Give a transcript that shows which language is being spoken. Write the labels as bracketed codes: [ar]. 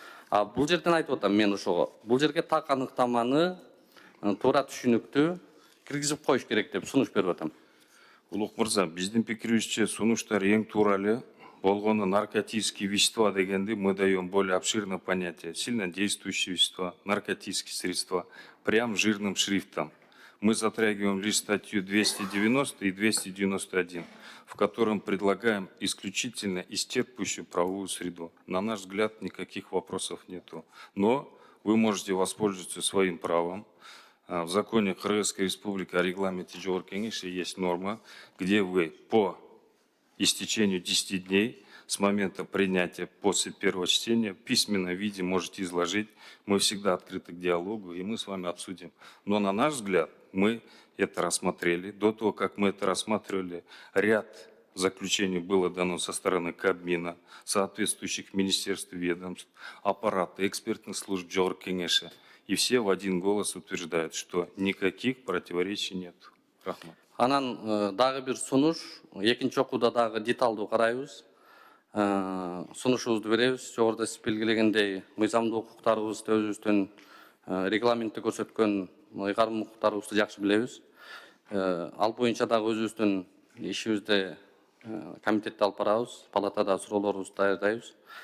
[ky] А бул жерден айтып атам мен ошого. Бул жерге так аныктаманы туура түшүнүктүү киргизип коюш керек деп сунуш берип атам. Улук мырза, биздин пикирибизче сунуштар эң туура эле. Болгону [ru] наркотические вещества [ky] дегенди [ru] мы даем более обширное понятие. Сильнодействующие вещества, наркотические средства, прям жирным шрифтом. Мы затрагиваем лишь статью 290 и 291, в котором предлагаем исключительно исчерпывающую правовую среду. На наш взгляд, никаких вопросов нету. Но вы можете воспользоваться своим правом. В законе Кыргызской Республики о регламенте Жогорку Кеңеши есть норма, где вы по истечению 10 дней с момента принятия после первого чтения в письменном виде можете изложить. Мы всегда открыты к диалогу, и мы с вами обсудим. Но на наш взгляд, мы это рассмотрели. До того, как мы это рассматривали, ряд заключений было дано со стороны Кабмина, соответствующих министерств и ведомств, аппарата, экспертных служб Жогорку Кеңеши. И все в один голос утверждают, что никаких противоречий нет. [ky] Рахмат. Анан дагы бир сунуш, экинчи окууда дагы деталдуу карайбыз. Сунушубузду беребиз. Жогоруда сиз белгилегендей, мыйзамдуу укуктарыбызды өзүбүздүн регламентте көрсөткөн ыйгарым укуктарыбызды жакшы билебиз. Ал боюнча дагы өзүбүздүн ишибизде комитетте алып барабыз, палатада суроолорубузду даярдайбыз.